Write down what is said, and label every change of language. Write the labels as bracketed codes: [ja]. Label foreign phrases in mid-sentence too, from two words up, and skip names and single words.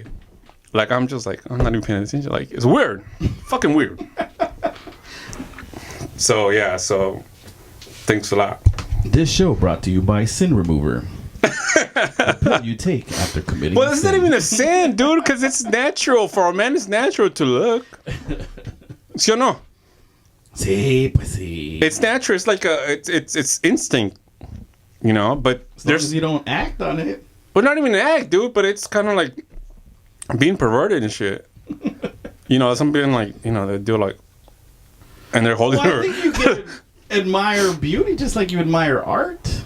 [en] Like I'm just like I'm not even paying attention. Like it's weird, fucking weird. So yeah. So thanks a lot. This show brought to you by Sin Remover. The pill you take after committing. Well, it's not even a sin, dude, because it's natural for a man. It's natural to look. [es] ¿Sí o no? Sí, pues sí. [en] It's natural. It's like it's instinct, you know. But As long as you don't act on it. But not even an act, dude. But it's kind of like being perverted and shit. You know, some being like, you know, they do like, and they're holding Well, her. I think you can admire beauty just like you admire art.